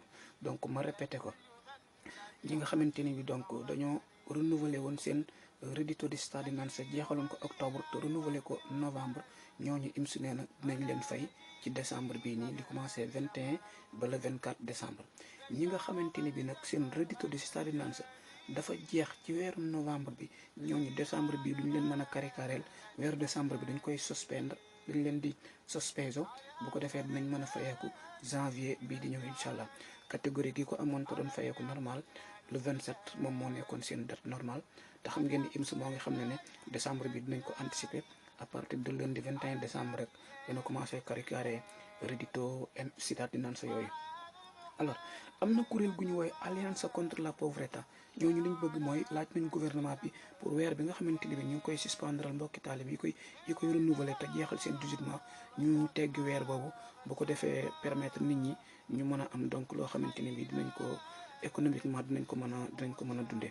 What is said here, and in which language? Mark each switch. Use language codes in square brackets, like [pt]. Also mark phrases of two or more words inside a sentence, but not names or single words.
[wo] donc ma répété ko, ñi nga xamante ni bi donc dañoo renouveler woon seen [it] reddito di cittadinanza [wo] jeexaloon ko octobre te renouveler ko novembre, ñooñu IMS nee na dinañ leen fay ci décembre bii nii li commencé 21 ba [fr] le 24 décembre. [wo] ñi nga xamante ni bi nag seen [it] reddito di cittadinanza [wo] dafa jeex ci weeru novembre bi, ñooñu décembre bi duñ leen mën a karikareel, weeru décembre bi dañ koy suspendre, dañ leen di sospeso, bu ko defee dinañ mën a fayeeku janvier bii di ñëw [ar] incha allah. [wo] catégorie gi ko amoon te doon fayeeku normal le 27 moom moo nekkoon seen [fr] date normale. [wo] te xam ngeen ni IMS moo ngi xam ne décembre bi dinañ ko anticiper [fr] à partir de lundi 21 décembre [wo] rek dina commencé karikaré [it] reddito cittadinanza [wo] yooyu. alors am na kuréel gu ñu woowee Allianza contre la Povertà, ñooñu liñ bëgg mooy laaj nañ gouvernement bi pour weer bi nga xamante ni bi ñu ngi koy suspendre mbokki taalib yi koy renouveler te jeexal seen 18 mois ñu teggi weer boobu, bu ko defee permettre nit ñi ñu mën a am donc loo xamante ni bi dinañ ko économiquement dinañ ko mën a dundee.